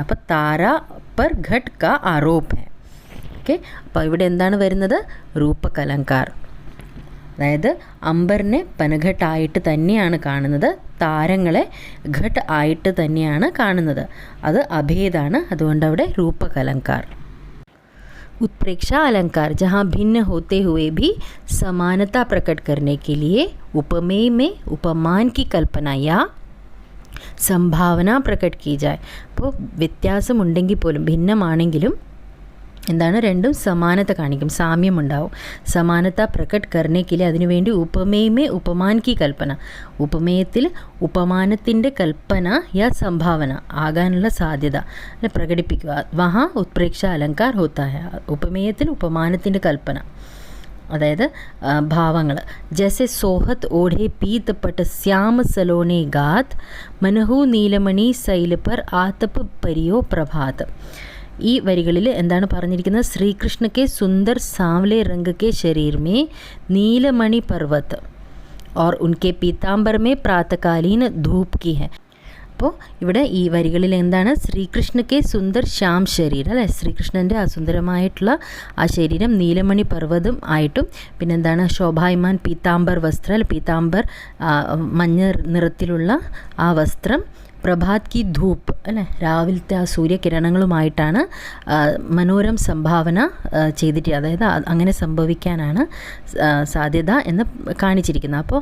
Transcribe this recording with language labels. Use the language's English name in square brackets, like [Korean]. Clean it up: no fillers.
[Malayalam] അപ്പോൾ [Hindi] താര പർ ഘട്ട് കാ ആരോപ് ഹെ. [Malayalam] ഓക്കെ, അപ്പോൾ ഇവിടെ എന്താണ് വരുന്നത്, രൂപകലങ്കാർ. അതായത് അംബറിനെ പനഘട്ടായിട്ട് തന്നെയാണ് കാണുന്നത്, താരങ്ങളെ ഘട്ട് ആയിട്ട് തന്നെയാണ് കാണുന്നത്. അത് അഭേദാണ്, അതുകൊണ്ട് അവിടെ രൂപകലങ്കാർ. [Hindi] उत्प्रेक्षा अलंकार, जहाँ भिन्न होते हुए भी समानता प्रकट करने के लिए उपमेय में उपमान की कल्पना या സംഭാവന പ്രകട് की जाए. [Malayalam] അപ്പോൾ വ്യത്യാസമുണ്ടെങ്കിൽ പോലും, ഭിന്നമാണെങ്കിലും എന്താണ്, രണ്ടും സമാനത കാണിക്കും, സാമ്യമുണ്ടാവും. സമാനത പ്രകട് കർണേക്കിലെ അതിനുവേണ്ടി [Hindi] ഉപമേയമേ ഉപമാൻ കി കൽപ്പന, [Malayalam] ഉപമേയത്തിൽ ഉപമാനത്തിൻ്റെ കൽപ്പന യാ സംഭാവന ആകാനുള്ള സാധ്യത പ്രകടിപ്പിക്കുക. [Hindi] വഹാ ഉത്പ്രേക്ഷ അലങ്കാർ ഹോത്താ ഹെ. [Malayalam] ഉപമേയത്തിൽ ഉപമാനത്തിൻ്റെ കൽപ്പന, അതായത് ഭാവങ്ങൾ. [Hindi] ജैसे सोहत ओढ़े पीत पट श्याम सलोने गात मनहु നീലമണി ശൈല पर ആതപ് परियो प्रभात. [Malayalam] ഈ വരികളിൽ എന്താണ് പറഞ്ഞിരിക്കുന്നത്, [Hindi] ശ്രീകൃഷ്ണ സുന്ദർ സാവലെ രംഗ് കെ ശരീർ മേ നീലമണി പർവ്വത് और उनके पीताम्बर में प्रातकालीन धूप की है. [Malayalam] അപ്പോൾ ഇവിടെ ഈ വരികളിൽ എന്താണ്, ശ്രീകൃഷ്ണയ്ക്ക് സുന്ദർ ശ്യാം ശരീരം അല്ലേ, ശ്രീകൃഷ്ണൻ്റെ അസുന്ദരമായിട്ടുള്ള ആ ശരീരം നീലമണി പർവ്വതം ആയിട്ടും, പിന്നെന്താണ് ശോഭായ്മാൻ പീതാംബർ വസ്ത്രം, പീതാംബർ മഞ്ഞ നിറത്തിലുള്ള ആ വസ്ത്രം, പ്രഭാത് കി ധൂപ്പ് അല്ലേ, രാവിലത്തെ ആ സൂര്യകിരണങ്ങളുമായിട്ടാണ് മനോരം സംഭാവന ചെയ്തിട്ട്, അതായത് അങ്ങനെ സംഭവിക്കാനാണ് സാധ്യത എന്ന് കാണിച്ചിരിക്കുന്നത്.